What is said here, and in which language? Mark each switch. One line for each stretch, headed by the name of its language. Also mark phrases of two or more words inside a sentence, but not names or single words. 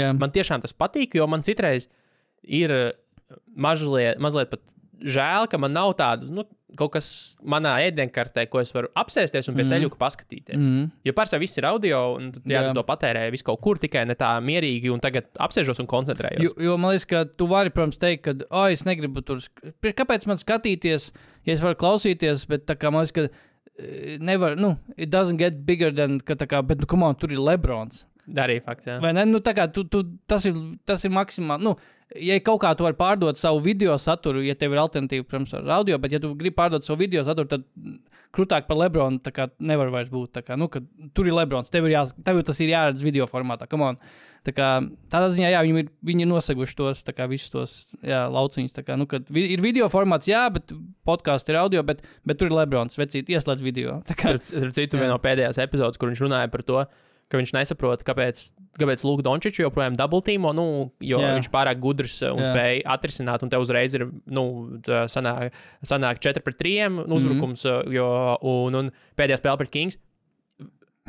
Latvian: Man tiešām tas patīk, jo man citreiz ir mazliet pat žēl, ka man nav tādas, kaut kas manā ēdienkartē, ko es varu apsēsties un pie teļuka paskatīties. Jo pārsvarā viss ir audio, un tu to patērē visu kaut kur, tikai ne tā mierīgi, un tagad apsēžos un koncentrējos. Jo man liekas, ka tu vari, protams, teikt, ka, es negribu tur, kāpēc man skatīties, ja es varu klausīties, bet tā kā man liekas, ka nevar,
English: it doesn't get bigger than,
Latvian: ka tā kā, bet,
English: come on,
Latvian: tur ir Lebrons. Arī fakts, jā. Vai ne? Tā kā tas ir maksimāli, ja kaut kā tu vari pārdot savu video saturu, ja tev ir alternatīva, protams, ar audio, bet ja tu gribi pārdot savu video saturu, tad krūtāk par Lebronu tā kā nevar vairs būt. Tā kā, ka tur ir Lebrons, tev tas ir jāredz video formātā,
English: come on.
Latvian: Tā kā tādā ziņā, jā, viņi ir noseguši tos, tā kā visus tos, jā, lauciņus, tā kā, kad ir video formāts, jā, bet podkāsts ir audio, bet tur ir Lebrons, vecīt, ieslēdz video. Tā kā, citu vieno pēdējās epizodes, kur viņš runāja par to, ka viņš nesaprot, kāpēc Luka Dončiču joprojām double-teamo, jo viņš pārāk gudrs un spēja atrisināt, un te uzreiz ir, sanāk 4-3 uzbrukums, un pēdējā spēle pret Kings.